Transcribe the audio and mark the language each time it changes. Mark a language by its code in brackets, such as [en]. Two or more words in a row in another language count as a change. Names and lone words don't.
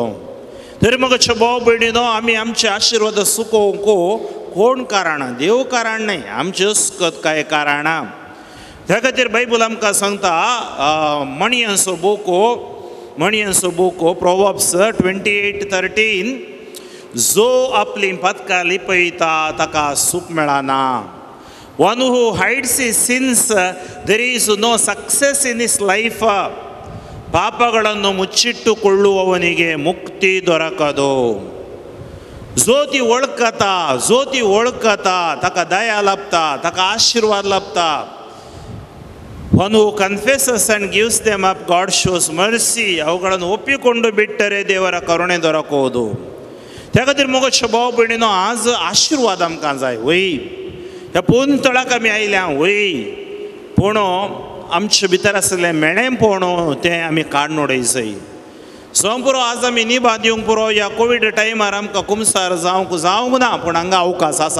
[kok] तरी मगच्या भाव भयणीनो, आमी आमचे आशिर्वाद सुकोवंक कोण कारण, देव कारण न्हय, आमचे अस्कत कांय कारणां. त्या खातीर बायबल आमकां सांगता, मणियांचो बुको प्रोवर्ब्स 28:13, जो आपली पथकां लिपयता ताका सूख मेळना. [en] One who hides his sins, there is no success in his life. [kn] ಪಾಪಗಳನ್ನು ಮುಚ್ಚಿಟ್ಟುಕೊಳ್ಳುವವನಿಗೆ ಮುಕ್ತಿ ದೊರಕದು. [kok] जोती वळखता ताका दया लाभता, ताका आशिर्वाद लाभता. [en] One who confesses and gives them up, God shows mercy. [kn] ಅವುಗಳನ್ನು ಒಪ್ಪಿಕೊಂಡು ಬಿಟ್ಟರೆ ದೇವರ ಕರುಣೆ ದೊರಕುವುದು. [kok] त्या खातीर मोगोचे भाव भयणीनो, आज आशिर्वाद आमकां जाय. वय ह्या पोन तळाक आमी आयल्या, वय पूण आमचे भितर आसलें मेळेंपण तें आमी काडून उडयचंय. जावं पुरो आज आमी निभा दिवंक पुरो ह्या कोवीड टायमार आमकां कुमसार जावंक ना, पूण हांगा अवकाश आसा.